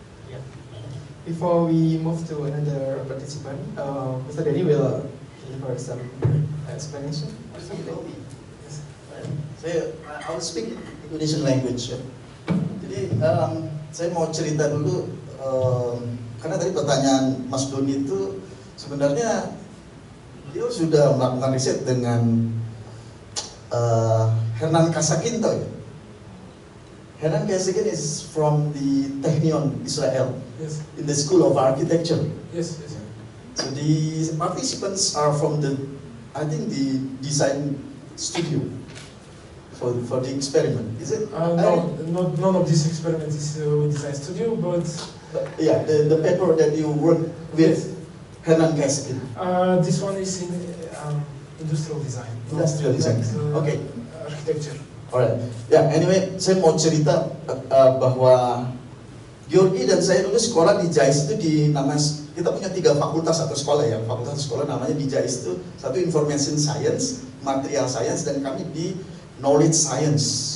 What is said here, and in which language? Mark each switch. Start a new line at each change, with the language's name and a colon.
English: Yeah. Before we move to another participant, Mr. Dedi will deliver some explanation. I will speak Indonesian language. Ya.
Indonesian: Jadi saya mau cerita dulu karena tadi pertanyaan Mas Doni itu sebenarnya dia sudah melakukan riset dengan Hernan Kasakinto. Ya.
English: Hernan Kasakin is from the Technion Israel, Yes. in the School of Architecture. Yes. Yes. So the participants are from the, I think, the design studio for the experiment. Is it? No, none of this experiment is with design studio, but Yeah, the paper that you work with Hernan Kasakin. this one is in industrial design. Industrial design. Okay. Architecture. Alright.
Indonesian: Ya, anyway, saya mau cerita bahwa Georgi dan saya dulu sekolah di JAIST itu kita punya 3 fakultas atau sekolah ya. Fakultas sekolah namanya di JAIST itu satu Information Science, Material Science, dan kami di Knowledge Science.